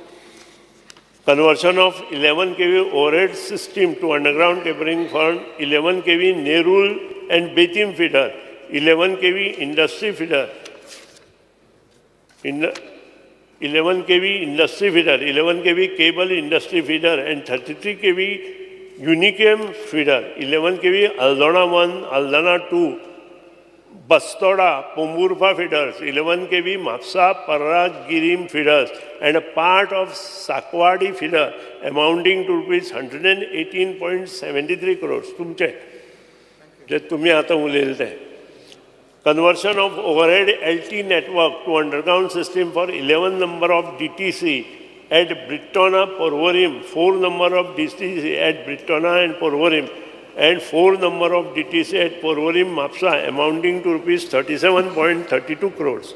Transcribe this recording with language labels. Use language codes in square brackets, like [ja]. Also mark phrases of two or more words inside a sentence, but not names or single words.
[en] Conversion of 11 kV overhead system to underground cabling for 11 kV Nerul and Betim feeder, 11 kV industry feeder, 11 kV industry feeder, 11 kV cable industry feeder and 33 kV Unicam feeder, 11 kV Aldana 1, Aldana 2, Bastoda, Pomburpa feeders, 11 kV Mapsa, Parra, Girim feeders and a part of Sakwadi feeder amounting to rupees 118.73 crores. [mr] तुमचे जे तुम्ही आता उलयले ते. [en] Conversion of overhead LT network to underground system for 11 number of DTC at Brittona, Porvorim, 4 number of DTC at Brittona and Porvorim and 4 number of DTC at Porvorim, Mapsa amounting to rupees 37.32 crores.